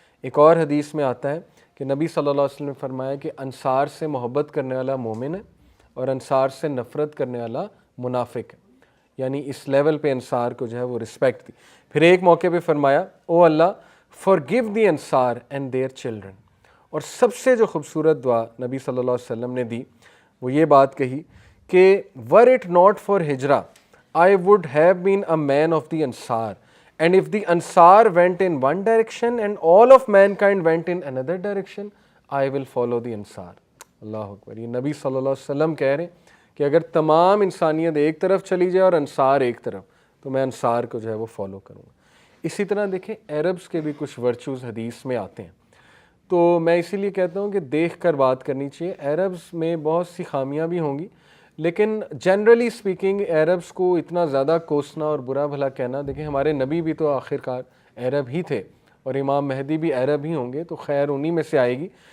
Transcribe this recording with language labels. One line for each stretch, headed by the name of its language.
Urdu: ایک اور حدیث میں آتا ہے کہ نبی صلی اللہ علیہ وسلم نے فرمایا کہ انصار سے محبت کرنے والا مومن ہے اور انصار سے نفرت کرنے والا منافق ہے. یعنی اس لیول پہ انصار کو جو ہے وہ رسپیکٹ دی. پھر ایک موقع پہ فرمایا او اللہ
English: forgive the
Urdu: انصار
English: and their children.
Urdu: اور سب سے جو خوبصورت دعا نبی صلی اللہ علیہ وسلم نے دی وہ یہ بات کہی
English: کہ were it not for Hijrah I would have been a man of the Ansar, and if the Ansar went in one direction and all of mankind went in another direction, I will follow the Ansar.
Arabic: اللہ اکبر.
Urdu: یہ نبی صلی اللہ علیہ وسلم کہہ رہے ہیں کہ اگر تمام انسانیت ایک طرف چلی جائے اور انصار ایک طرف, تو میں انصار کو جو ہے وہ فالو کروں گا. اسی طرح دیکھیں عربز کے بھی کچھ ورچوز حدیث میں آتے ہیں, تو میں اسی لیے کہتا ہوں کہ دیکھ کر بات کرنی چاہیے. عربز میں بہت سی خامیاں بھی ہوں گی, لیکن جنرلی سپیکنگ عربز کو اتنا زیادہ کوسنا اور برا بھلا کہنا, دیکھیں ہمارے نبی بھی تو آخرکار عرب ہی تھے اور امام مہدی بھی عرب ہی ہوں گے, تو خیر انہی میں سے آئے گی.